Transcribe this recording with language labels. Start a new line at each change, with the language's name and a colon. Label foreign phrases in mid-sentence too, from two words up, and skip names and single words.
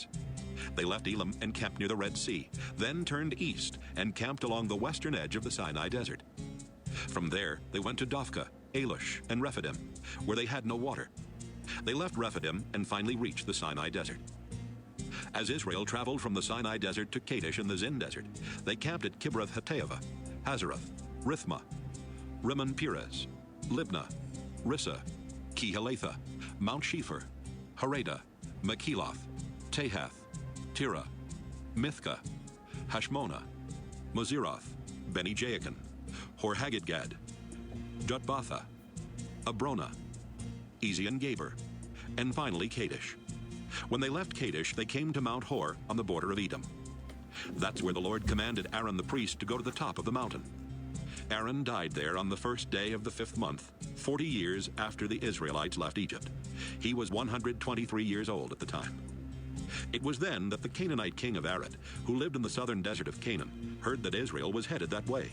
English: They left Elim and camped near the Red Sea, then turned east and camped along the western edge of the Sinai desert. From there, they went to Dophkah, Alush, and Rephidim, where they had no water. They left Rephidim and finally reached the Sinai desert. As Israel traveled from the Sinai desert to Kadesh in the Zin desert, they camped at Kibroth Hattaavah, Hazeroth, Rithmah, Rimmon Perez, Libnah, Rissa, Kehelatha, Mount Shepher, Harada, Makeloth, Tahath, Tira, Mithkah, Hashmonah, Moseroth, Beni Jaakan, Hor-Haggidgad, Jutbatha, Abrona, Ezion-Geber, and finally Kadesh. When they left Kadesh, they came to Mount Hor on the border of Edom. That's where the Lord commanded Aaron the priest to go to the top of the mountain. Aaron died there on the first day of the 5th month, 40 years after the Israelites left Egypt. He was 123 years old at the time. It was then that the Canaanite king of Arad, who lived in the southern desert of Canaan, heard that Israel was headed that way.